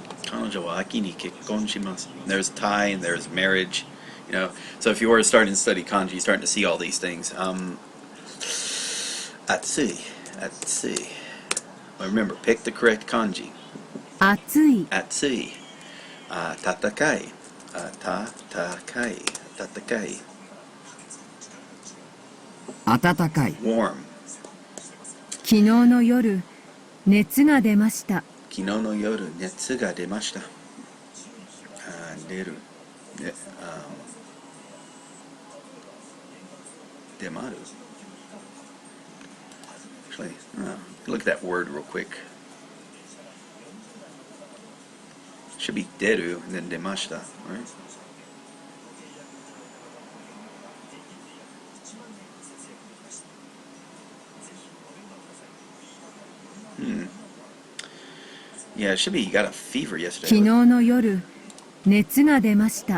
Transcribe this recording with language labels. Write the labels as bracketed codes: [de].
[ja] 彼女は秋に結婚します. [en] There's tie and there's marriage. So if you were starting to study kanji, you're starting to see all these things. [ja] Atsui. [en] Remember, pick the correct kanji. [ja] 暑い。 Atsui. Tatakai. Tatakai. 暖かい。 [en] Warm. [ja] 昨日の夜、熱が出ました。昨日の夜、熱が出ました。出る。出まる。 [en] Actually, look at that word real quick. Should be [ja] 出る [en] and then [ja] 出ました, [en] right? Yeah, it should be you got a fever yesterday. [ja] 昨日の夜、熱が出ました。